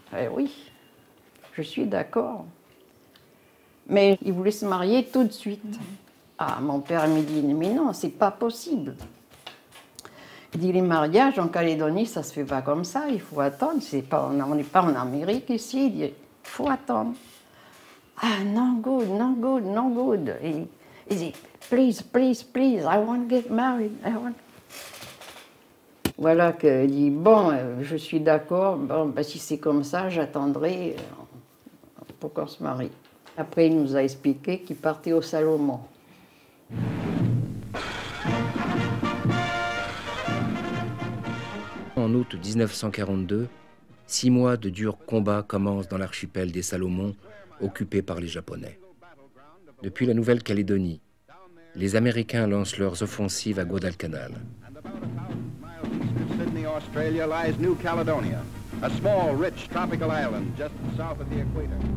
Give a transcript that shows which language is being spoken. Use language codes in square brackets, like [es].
[fr] Oui, je suis d'accord. Mais il voulait se marier tout de suite. Ah, mon père me dit, mais non, c'est pas possible. Il dit, les mariages en Calédonie, ça se fait pas comme ça, il faut attendre. On n'est pas en Amérique ici. Il dit, il faut attendre. Ah, [en] no good, no good, no good. [fr] Il dit, [en] please, please, please, I want to get married. [fr] Voilà qu'il dit, bon, je suis d'accord, bon, ben, si c'est comme ça, j'attendrai pour qu'on se marie. Après, il nous a expliqué qu'il partait au Salomon. En août 1942, 6 mois de durs combats commencent dans l'archipel des Salomon, occupé par les Japonais. Depuis la Nouvelle-Calédonie, les Américains lancent leurs offensives à Guadalcanal. [en] Sydney, Australia, lies New Caledonia, a small, rich tropical island just south of the equator.